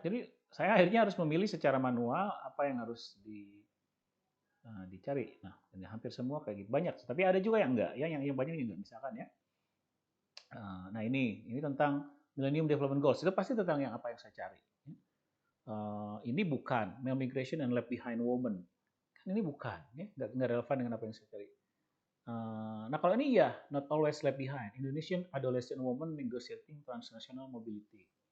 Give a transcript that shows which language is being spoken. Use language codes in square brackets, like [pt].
[id] Jadi saya akhirnya harus memilih secara manual apa yang harus dicari. Nah, hampir semua kayak gitu. Banyak, tapi ada juga yang enggak. Ya, yang banyak juga misalkan ya. Nah, ini tentang Millennium Development Goals. Itu pasti tentang yang apa yang saya cari. Ini bukan [en] male migration and left behind woman. [id] Kan ini bukan, ya, nggak relevan dengan apa yang saya cari. Nah, kalau ini ya, [en] not always left behind. Indonesian adolescent woman negotiating transnational mobility.